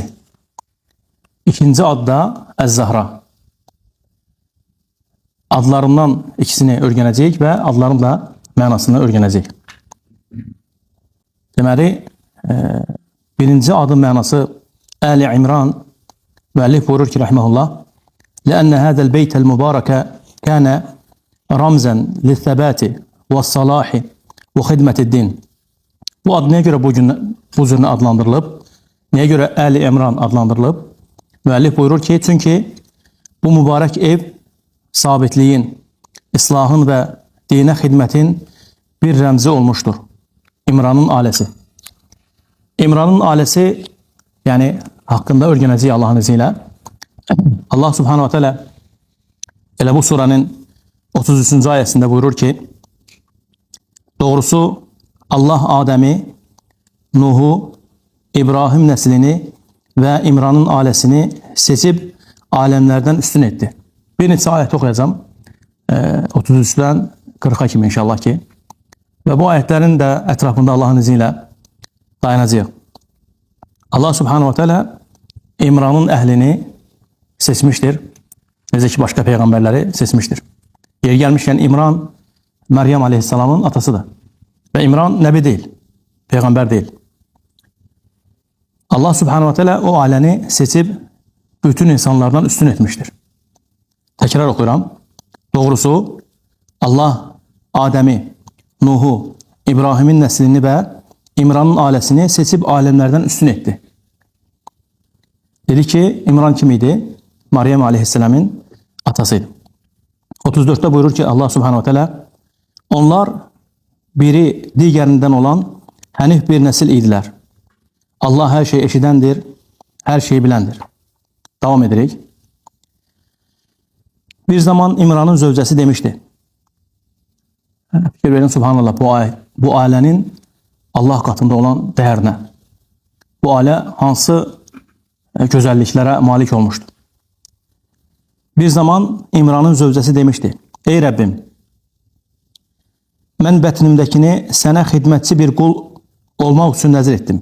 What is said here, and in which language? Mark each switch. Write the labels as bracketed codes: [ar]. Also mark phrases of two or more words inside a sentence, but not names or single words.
[az] İkinci ad da Əz-Zahra. Adlarından ikisini öyrənəcəyik və adların da mənasını öyrənəcəyik. Deməli, birinci adın mənası Əli İmran müəllif buyurur ki, rəhməhullah, [ar] لأن هذا البيت المبارك كان رمزا للثبات والصلاح وخدمة الدين. [az] Bu ad nəyə görə bu cür adlandırılıb? Nəyə görə Əli İmran adlandırılıb? Müəllif buyurur ki, çünki bu mübarək ev sabitliyin, islahın və dinə xidmətin bir rəmzi olmuşdur. İmranın aləsi. İmranın aləsi, yani haqqında öyrənəcəyik Allahın iziyle. Allah [ar] سبحانه وتعالى [az] elə bu suranın 33. ayəsində buyurur ki, doğrusu Allah Adəmi, Nuhu, İbrahim nəslini və İmranın aləsini seçib aləmlərdən üstün etdi. Bir neçə ayət oxuyacağım. 33'dən 40'a kimi inşallah ki. Və bu ayətlərin də ətrafında Allahın iziyle dayanacaq. Allah [ar] سبحانه وتعالى [az] İmranın əhlini seçmiştir. Necə ki, başqa peyğəmbərləri seçmiştir. Yer gəlmişkən İmran, Məryəm aleyhissalamın atasıdır. Və İmran nəbi deyil, peyğəmbər deyil. Allah [ar] سبحانه وتعالى [az] o aləni seçib bütün insanlardan üstün etmiştir. [tr] Tekrar okuyorum. Doğrusu Allah Adem'i, Nuh'u, İbrahim'in neslini ve İmran'ın ailesini seçip alemlerden üstün etti. Dedi ki İmran kimiydi? Meryem aleyhisselamın atasıydı. 34'te buyurur ki Allah [ar] سبحانه وتعالى, [tr] onlar biri digerinden olan hənif bir nesil idiler. Allah her şeyi eşidendir, her şeyi bilendir. Devam ederek. [az] Bir zaman İmran'ın zövcəsi demişti. Fikir verin subhanallah, [tr] bu ailənin Allah katında olan değerine. [az] Bu ailə hansı gözəlliklərə malik olmuştu. Bir zaman İmran'ın zövcəsi demişti. Ey Rəbbim, mən bətnimdəkini sənə xidmətçi bir qul olmaq üçün nəzir etdim.